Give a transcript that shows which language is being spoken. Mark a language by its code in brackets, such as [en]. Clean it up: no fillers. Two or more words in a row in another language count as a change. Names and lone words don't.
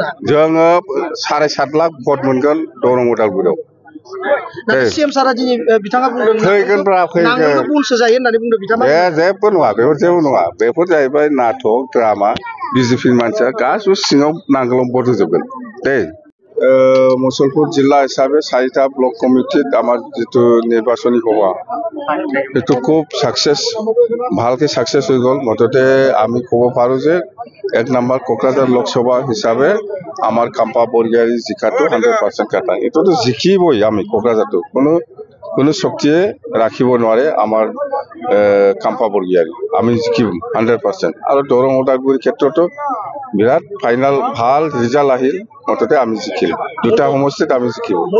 [brx] जोङो 7.5 लाख भट मोनगोन दरं अदालगुरियाव सीएम सारा दिनै बिथाङा बुंदों फैगोनब्रा नांगोलखौ बुंसो जायो होननानै बुंदों बिथाङा जेबो नङा बेफोर जाहैबाय नाटक ड्रामा बिजेपिनि मानसिया गासिबो सिङाव नांगोलाव भट होजोबगोन मुसलपुर जिल्ला हिसाबै [as] 4টা ব্লক কমিটিত আমার যেটো নির্বাচনী সভা এটো খুব সাকসেস ভালকে সাকসেস হয়ে গেল মততে আমি কব পাৰো যে 1 নম্বৰ কোকৰাঝাৰ লোকসভা হিসাবে আমার কাম্পা বৰগিয়াৰী জিকাটো 100% কাটা এটোতো জিকিবই আমি কোকৰাঝাৰটো কোনো শক্তিয়ে ৰাখিব নোৱাৰে আমাৰ কাম্পা বৰগিয়াৰী আমি জিকিম 100% আৰু দৰং ওদালগুৰি ক্ষেত্ৰতো বিৰাট ফাইনাল ভাল ৰিজাল্ট আহিল মততে আমি জিকিম দুটা সমষ্টিত আমি জিকিম